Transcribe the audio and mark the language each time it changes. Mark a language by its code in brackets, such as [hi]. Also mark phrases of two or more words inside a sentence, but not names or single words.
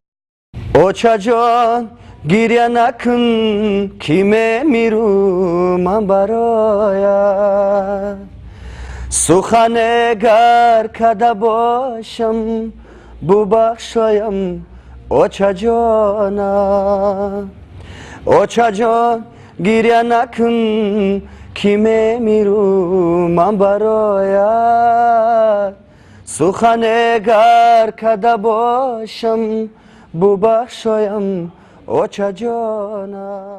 [fa] اوچا جان گریه نکن کی میمیرم من برایت سخن گر کده باشم ببخشایم [tg] оча ҷон гиря накун ки мемиру ман бароят сухане гар када бошам бубахшоям оча ҷона.